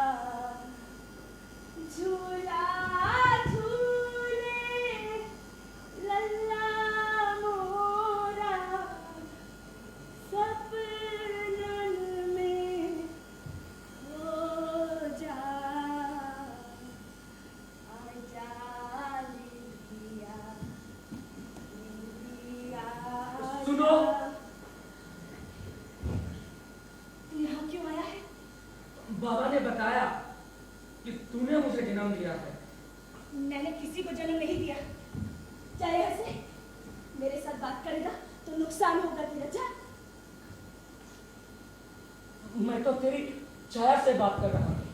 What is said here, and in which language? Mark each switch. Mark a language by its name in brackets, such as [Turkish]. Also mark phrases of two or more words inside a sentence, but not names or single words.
[Hindi] झूला झूले लल्ला मोरा, सपनन में हो जा। आजा निंदिया निंदिया सुनो। तू यहाँ क्यों आया है? बाबा ने बताया कि तूने मुझे जन्म दिया है। मैंने किसी को जन्म नहीं दिया। चाहे ऐसे मेरे साथ बात करेगा तो नुकसान होगा तेरा। जा। मैं तो तेरी छाया से बात कर रहा हूँ।